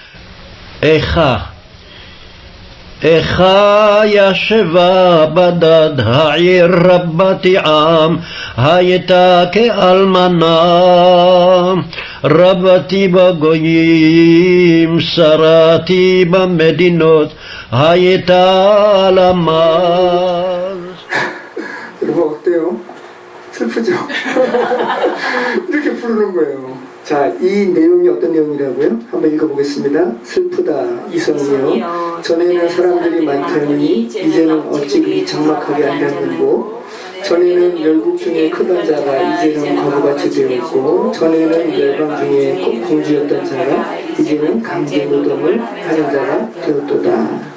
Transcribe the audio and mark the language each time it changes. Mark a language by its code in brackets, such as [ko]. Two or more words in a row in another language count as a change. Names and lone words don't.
[he] איכה ישבה בדד העיר רבת עם, הייתה כאלמנה, רבתי בגויים, שרתי במדינות, הייתה למז. [ko] 여러분 어때요? 슬프죠? 이렇게 부르는 거예요. 자, 이 내용이 어떤 내용이라고요? 한번 읽어보겠습니다. 슬프다 이성이요. 전에는 사람들이 많더니 이제는 어찌 그리 적막하게 앉았는고, 전에는 열국 중에 크던 자가 이제는 거부같이 되었고, 전에는 열방 중에 공주였던 자가 이제는 강제 노동을 하는 자가 되었도다.